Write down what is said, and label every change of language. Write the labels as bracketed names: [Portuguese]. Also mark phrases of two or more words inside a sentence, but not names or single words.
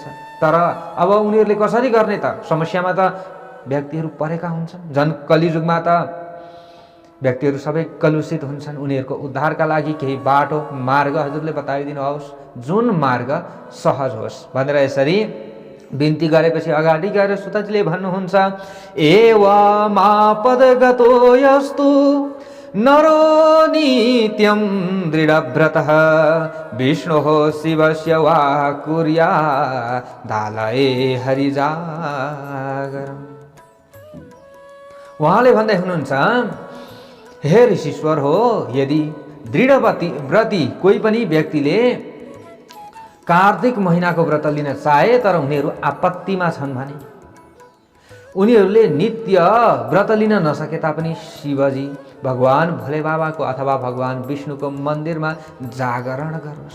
[Nepali] तर अब उनीहरूले कसरी गर्ने त? समस्यामा त व्यक्तिहरू परेका हुन्छन्। झन् कलियुगमा त व्यक्तिहरू सबै कलुषित हुन्छन्। उनीहरूको उद्धारका लागि केही बाटो मार्ग हजुरले बताइदिनुहोस्, जुन मार्ग सहज होस् भनेर यसरी बिन्ती गरेपछि अगाडि गएर सुतजीले भन्नुहुन्छ, [Sanskrit] एवमापदगतो यस्तु नरो नित्यं दृढव्रतः विष्णोः शिवस्य वा कुर्यादालये हरिजागरम्। [Nepali] उहाँले भन्दै हुनुहुन्छ, हे ऋषीश्वर हो, यदि दृढव्रती कोही पनि व्यक्तिले कार्तिक महिनाको व्रत लिन चाहे तर उनीहरू आपत्तिमा छन् भने, उनीहरूले नित्य व्रत लिन नसके तापनि शिवजी भगवान भोले बाबाको अथवा भगवान विष्णुको मन्दिरमा जागरण गरोस्।